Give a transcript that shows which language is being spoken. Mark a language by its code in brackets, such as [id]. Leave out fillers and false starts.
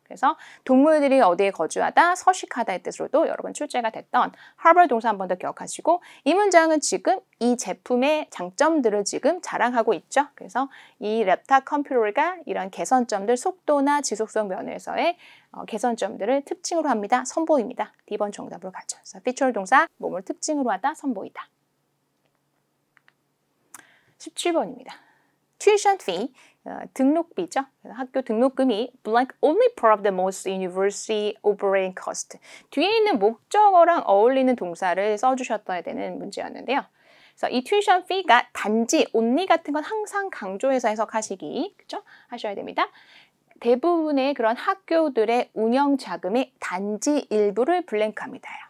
[ko] 그래서 동물들이 어디에 거주하다, 서식하다의 뜻으로도 여러 번 출제가 됐던 harbor 동사 한 번 더 기억하시고 이 문장은 지금 이 제품의 장점들을 지금 자랑하고 있죠. 그래서 이 랩탑 컴퓨터가 이런 개선점들, 속도나 지속성 면에서의 개선점들을 특징으로 합니다. 선보입니다. D번 정답으로 가죠. 그래서 feature 동사, 몸을 특징으로 하다, 선보이다. 17번입니다. [en] Tuition fee, [ko] 등록비죠. 학교 등록금이 [en] blank only part of the most university operating cost. [ko] 뒤에 있는 목적어랑 어울리는 동사를 써주셨어야 되는 문제였는데요. 그래서 이 tuition fee가 단지, only 같은 건 항상 강조해서 해석하시기, 그죠? 하셔야 됩니다. 대부분의 그런 학교들의 운영 자금의 단지 일부를 블랭크합니다.